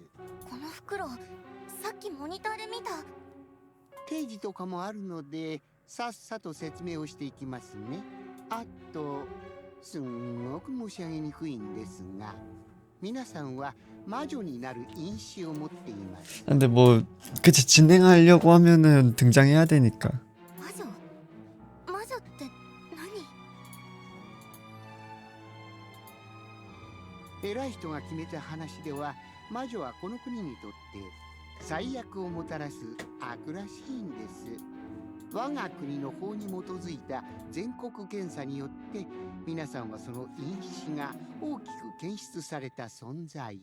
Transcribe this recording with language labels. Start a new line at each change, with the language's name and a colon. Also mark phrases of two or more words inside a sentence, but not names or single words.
Japanese: この袋さっきモニターで見た定時とかもあるので、さっさと説明をしていきますね。あと、すんごく申し上げにくいんですが、皆さんは魔女になる因子を持っています。
Korean: 근데 뭐 그치 진행하려고 하면은 등장해야 되니까.
Japanese: 魔女って何偉い人が決めた話では、魔女はこの国にとって最悪をもたらす悪らしいんです。我が国の法に基づいた全国検査によって皆さんはその因子が大きく検出された存在。